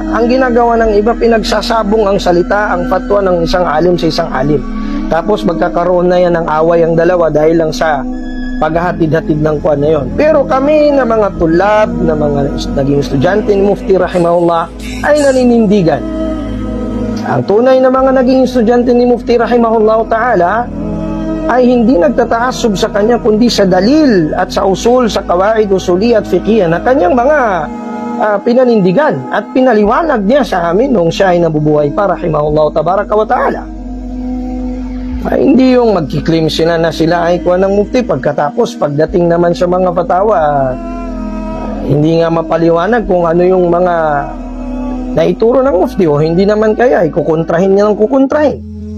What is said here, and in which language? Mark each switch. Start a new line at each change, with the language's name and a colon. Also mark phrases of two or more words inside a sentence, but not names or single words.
Filipino: Ang ginagawa ng iba, pinagsasabong ang salita, ang fatwa ng isang alim sa isang alim. Tapos magkakaroon na yan ng away ang dalawa dahil lang sa paghahatid-hatid ng kuwan na yon. Pero kami na mga tulab, na mga naging estudyante ni Mufti rahimahullah ay naninindigan. Ang tunay na mga naging estudyante ni Mufti
Arabic: رحمه الله تعالى
Filipino: ay hindi nagtataasub sa kanya kundi sa dalil at sa usul, sa kawaid, usuli at fiqhiyah na kanyang mga pinanindigan at pinaliwanag niya sa amin nung siya ay nabubuhay pa
Arabic: رحمه الله تبارك وتعالى.
Filipino: Ay, hindi yung magkiklaim sila na sila ay kuha ng mufti pagkatapos pagdating naman sa mga fatawa hindi nga mapaliwanag kung ano yung mga naituro ng mufti o hindi naman kaya ay kukontrahin niya ng kukontrahin.